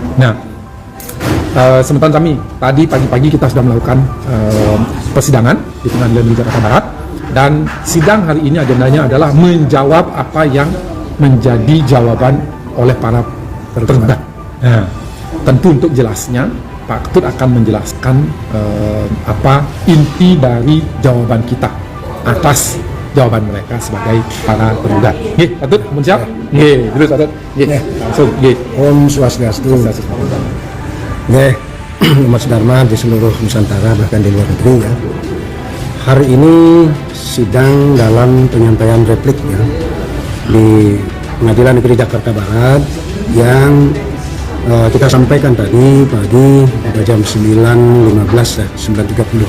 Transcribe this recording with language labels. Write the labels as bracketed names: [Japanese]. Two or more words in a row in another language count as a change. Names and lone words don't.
[Indonesian] Nah, semeton kami tadi pagi-pagi kita sudah melakukan persidangan di Pengadilan Negeri Jakarta Barat, dan sidang hari ini agendanya adalah menjawab apa yang menjadi jawaban oleh para tergugat. Nah, tentu untuk jelasnya Pak Ketut akan menjelaskan apa inti dari jawaban kita atas jawaban mereka sebagai para tergugat. Nggih, Patut, mun siap? Nggih, terus Patut. Nggih, langsung nggih. Om Swastiastu. Nggih, Mas Dharma di seluruh Nusantara bahkan di luar negeri ya. Hari ini sidang dalam penyampaian replik ya di Pengadilan Negeri Jakarta Barat yang kita sampaikan tadi pagi pada jam 9.15 ya, 9.30.